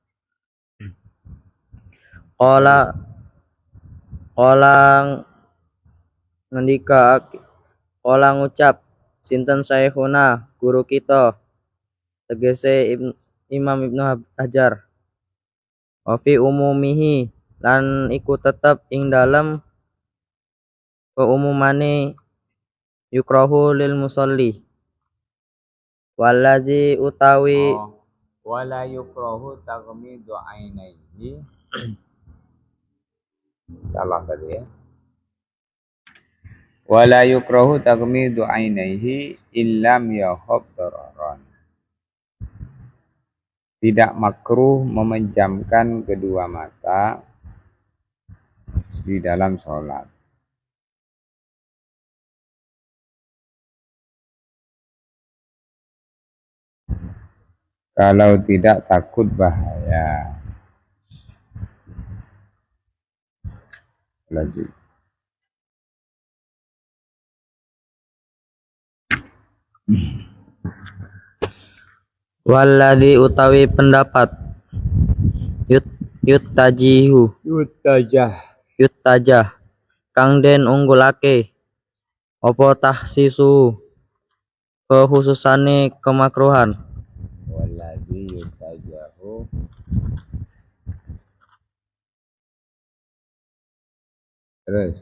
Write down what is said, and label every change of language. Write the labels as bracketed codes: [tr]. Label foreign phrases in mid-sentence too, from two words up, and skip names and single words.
[jv] Qala ngendika ngucap sinten syekhuna guru kita tegese Imam Ibnu Hajar [ar] وفي عمومه [jv] lan iku tetep ing dalem keumumane [ar] يكره للمصلي والذي [jv] utawi [ar] ولا يكره تغميض عينيه. [id] Salah tadi ya. [ar] ولا يكره تغميض عينيه إن لم يخف ضررا. [id] Tidak makruh memejamkan kedua mata di dalam sholat. Kalau tidak takut bahaya. Lanjut. [jv] Walladzi utawi pendapat yutajah kang den unggulake apa tahsisu kekhususane kemakruhan [ar] والذي يتجه terus